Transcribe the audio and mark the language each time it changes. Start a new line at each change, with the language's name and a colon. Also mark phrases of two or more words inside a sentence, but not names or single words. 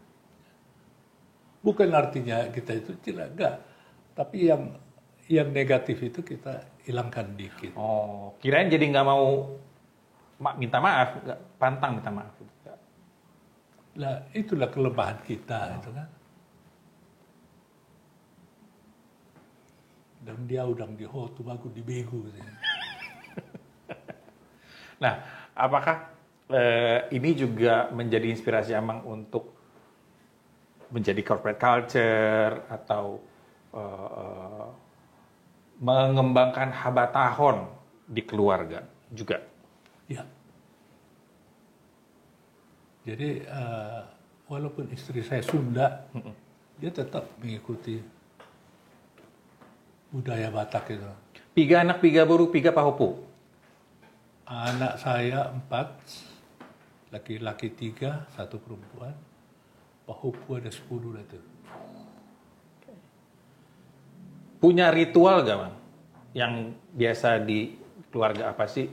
Indonesian: Bukan artinya kita itu tidak, enggak. Tapi yang negatif itu kita hilangkan dikit. Oh, kirain jadi nggak mau minta maaf, nggak pantang minta maaf. Lah itulah kelemahan kita itu kan.
Batak Toba: Dang diau, dang diho, tumagu dibegu.
Indonesian: Nah, apakah ini juga menjadi inspirasi Amang untuk menjadi
English: corporate culture
Indonesian: atau mengembangkan habatahon di keluarga juga? Ya. Jadi walaupun istri saya Sunda, dia tetap mengikuti budaya Batak itu.
Batak Toba: Piga anak, piga buru, piga pahopu.
Indonesian: Anak saya 4, laki-laki 3, 1 perempuan. Pahopu ada 10 lah itu. Punya ritual gak, Bang? Yang biasa di keluarga apa sih?